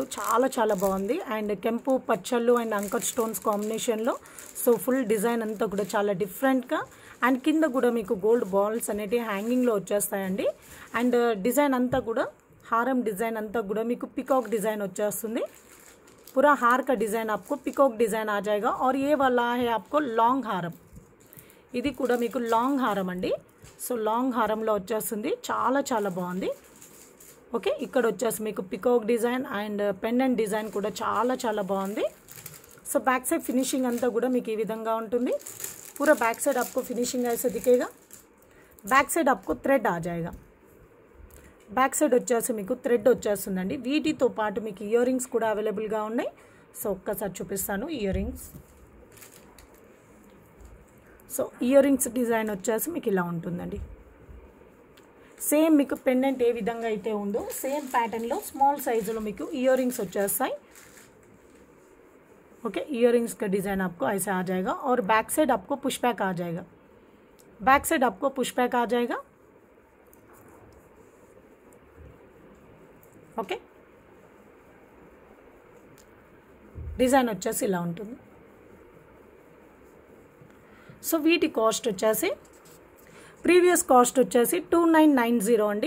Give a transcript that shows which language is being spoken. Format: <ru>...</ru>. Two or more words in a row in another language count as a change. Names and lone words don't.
<te>చాలా చాలా బాగుంది. అండ్ కెంపు పచ్చళ్ళు అండ్</te> <en>anchor stones</en> <te>కాంబినేషన్లో. సో</te> <en>full design</en> <te>అంతా కూడా చాలా డిఫరెంట్గా. అండ్ కింద కూడా మీకు</te> <en>gold balls</en> <te>అనేటివి హ్యాంగింగ్లో వచ్చేస్తాయండి. అండ్ డిజైన్ అంతా కూడా హారం డిజైన్ అంతా కూడా మీకు</te> <en>peacock design</en> <te>వచ్చేస్తుంది.</te> <hi>पूरा हार का डिज़ाइन आपको</hi> <en>peacock design</en> <hi>आ जाएगा. और ये वाला है आपको लॉन्ग हारम.</hi> <te>ఇది కూడా మీకు లాంగ్ హారం అండి. సో లాంగ్ హారంలో వచ్చేస్తుంది. చాలా చాలా బాగుంది. ఓకే, ఇక్కడ వచ్చేసి మీకు</te> <en>peacock design and pendant design</en> <te>కూడా చాలా చాలా బాగుంది. సో</te> <en>back side finishing</en> <te>అంతా కూడా మీకు ఈ విధంగా ఉంటుంది.</te> <hi>पूरा</hi> <en>back side</en> <hi>आपको फिनिशिंग ऐसे दिखेगा.</hi> <en>back side</en> <hi>आपको थ्रेड आ जाएगा.</hi> <en>back side</en> <te>వచ్చేసి మీకు థ్రెడ్ వచ్చేస్తుందండి. వీటితో పాటు మీకు</te> <en>ear rings</en> <te>కూడా అవైలబుల్గా ఉన్నాయి. సో ఒక్కసారి చూపిస్తాను</te> <en>ear rings. so ear rings design</en> <te>వచ్చేసి మీకు ఇలా ఉంటుందండి. సేమ్ మీకు పెండెంట్ ఏ విధంగా అయితే ఉందో సేమ్ ప్యాటర్న్లో స్మాల్ సైజులో మీకు</te> <en>ear rings</en> <te>వచ్చేస్తాయి.</te> <hi>ओके,</hi> <en>ear rings</en> <hi>का डिज़ाइन आपको ऐसा आ जाएगा. और</hi> <en>back side</en> <hi>आपको</hi> <en>push back</en> <hi>आ जाएगा.</hi> <en>back side</en> <hi>आपको</hi> <en>push back</en> <hi>आ जाएगा.</hi> <te>ఓకే, డిజైన్ వచ్చేసి ఇలా ఉంటుంది. సో వీటి కాస్ట్ వచ్చేసి</te> <en>previous cost</en> <te>వచ్చేసి 2990 అండి.</te>